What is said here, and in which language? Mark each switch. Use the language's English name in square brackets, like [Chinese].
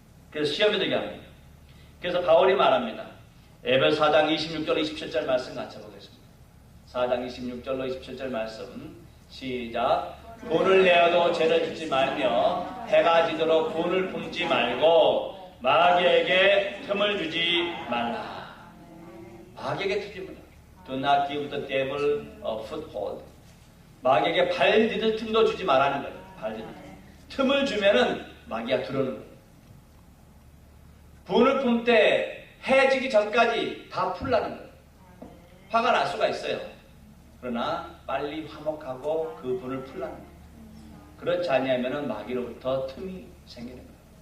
[Korean] 그래서 시험에 들게 합니다. 그래서 바울이 말합니다. 에베소 4장 26절 27절 말씀 같이 보겠습니다. 4장 26절로 27절 말씀 시작. 분을 내어도 죄를 짓지 말며 해가 지도록 분을 품지 말고 마귀에게 틈을 주지 말라. 마귀에게 틈을 주지 말라. [English] Do not give the devil a foothold. [Korean] 마귀에게 발 디딜 틈도 주지 말라는 거예요. 발 디딜 틈을 주면은 마귀가 들어오는 거예요. 분을 품 때 해지기 전까지 다 풀라는 거예요. 화가 날 수가 있어요. 그러나 빨리 화목하고 그 분을 풀라는 거예요. 그렇지 않으면 마귀로부터 틈이 생기는 거예요.